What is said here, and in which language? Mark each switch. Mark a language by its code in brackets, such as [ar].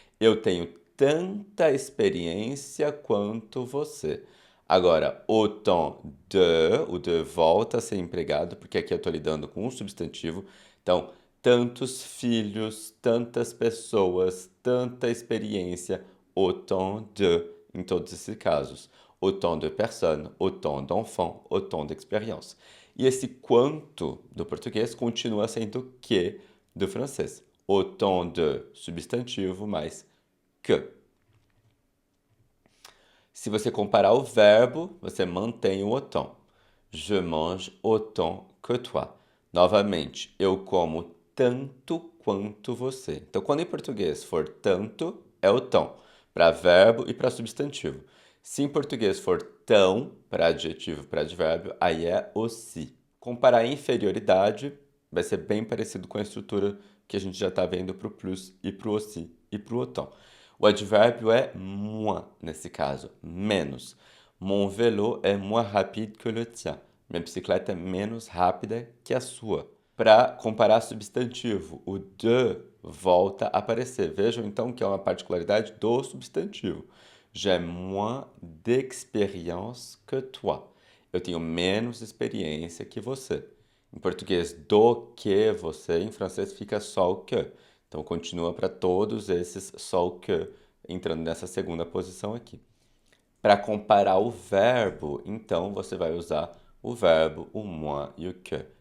[pt] Eu tenho tanta experiência quanto você. Agora, autant de, o de volta a ser empregado, porque aqui eu estou lidando com um substantivo. Então, tantos filhos, tantas pessoas, tanta experiência, autant de, em todos esses casos. [fr] Autant de personnes, autant d'enfants, autant d'expérience. [pt] E esse quanto do português continua sendo que do francês. Autant de substantivo mais que. Se você comparar o verbo, você mantém o autant. [fr] Je mange autant que toi. [pt] Novamente, eu como tanto quanto você. Então, quando em português for tanto, é autant, para verbo e para substantivo. Se em português for tão, para adjetivo e para advérbio, aí é aussi. Comparar inferioridade vai ser bem parecido com a estrutura que a gente já está vendo para o plus e para o aussi e para o autant. O advérbio é moins, nesse caso, menos. [fr] Mon vélo est moins rapide que le tien. [pt] Minha bicicleta é menos rápida que a sua. Para comparar substantivo, o de volta a aparecer. Vejam então que é uma particularidade do substantivo. [fr] J'ai moins d'expérience que toi. [pt] Eu tenho menos experiência que você. Em português, do que você, em francês fica só o que. Então, continua para todos esses só o que, entrando nessa segunda posição aqui. Para comparar o verbo, então, você vai usar o verbo, o moins e o que.